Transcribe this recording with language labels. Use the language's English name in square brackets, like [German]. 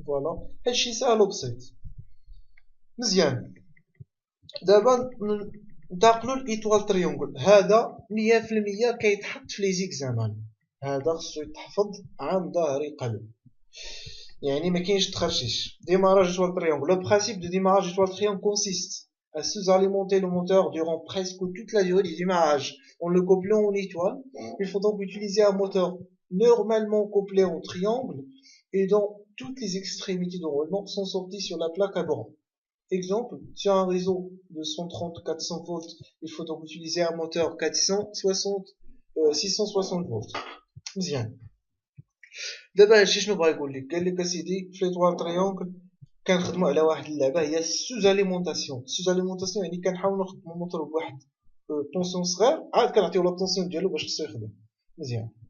[Arabic] فوالا هادشي ساهل وبسيط. مزيان. دابا ننتقلوا لإيطوال تريونغل. هذا 100% كيتحط في لي زيكزامان، هذا خصو يتحفظ عن ظهر قلب، يعني ما كاينش تخرشيش. [French] démarrage étoile triangle. Le principe de démarrage étoile triangle consiste à sous-alimenter le moteur durant presque toute la durée du démarrage en le couplant en étoile. Il faut donc utiliser un moteur normalement couplé en triangle et dont toutes les extrémités de roulement sont sorties sur la plaque à bord. Exemple, sur un réseau de 130-400 volts, il faut donc utiliser un moteur 660 volts. [Arabic] مزيان. دابا هادشي شنو بغا يقول لك؟ قال لك اسيدي في ليطوال تريونغل كنخدموا على واحد اللعبه هي السوزاليمونطاسيون. السوزاليمونطاسيون يعني كنحاولوا نخدموا الموتور بواحد طونسيون صغير، عاد كنعطيو لا طونسيون ديالو باش خصو يخدم مزيان.